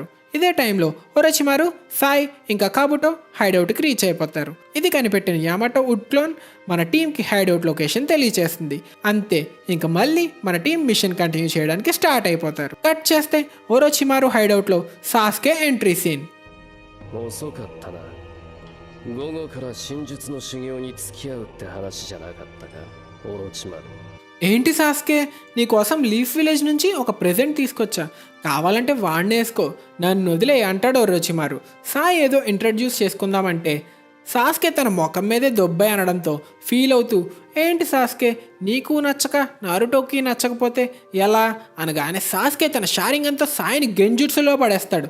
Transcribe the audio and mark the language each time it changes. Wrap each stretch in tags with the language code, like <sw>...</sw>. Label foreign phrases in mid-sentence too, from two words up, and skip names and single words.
<te>ఇదే టైంలో ఒరోచిమారు, సాయి ఇంకా కాబుటో</te> <en>hideoutకి reach</en> <te>అయిపోతారు. ఇది కనిపెట్టిన యామాటో</te> <en>wood clone</en> <te>మన టీంకి</te> <en>hideout location</en> <te>తెలియచేస్తుంది. అంతే, ఇంకా మళ్ళీ మన టీం</te> <en>mission continue</en> <te>చేయడానికి స్టార్ట్ అయిపోతారు. కట్ చేస్తే ఒరోచిమారు హైడౌట్లో సాస్కే</te> <en>entry scene.</en> <ja>遅かったな。午後から真術の修行に付き合うって話じゃなかったか、オロチマル。</ja> <te>ఏంటి సాస్కే, నీకోసం లీఫ్ విలేజ్ నుంచి ఒక ప్రెజెంట్ తీసుకొచ్చా, కావాలంటే వాడిని వేసుకో, నన్ను వదిలే అంటాడు ఒరోచిమారు. సాయి ఏదో ఇంట్రడ్యూస్ చేసుకుందామంటే సాస్కే తన ముఖం మీదే దొబ్బాయి అనడంతో ఫీల్ అవుతూ, ఏంటి సాస్కే నీకు నచ్చక నారుటోకి నచ్చకపోతే ఎలా అనగానే సాస్కే తన షారింగ్ అంతా సాయిని గెంజుట్సులో పడేస్తాడు.</te>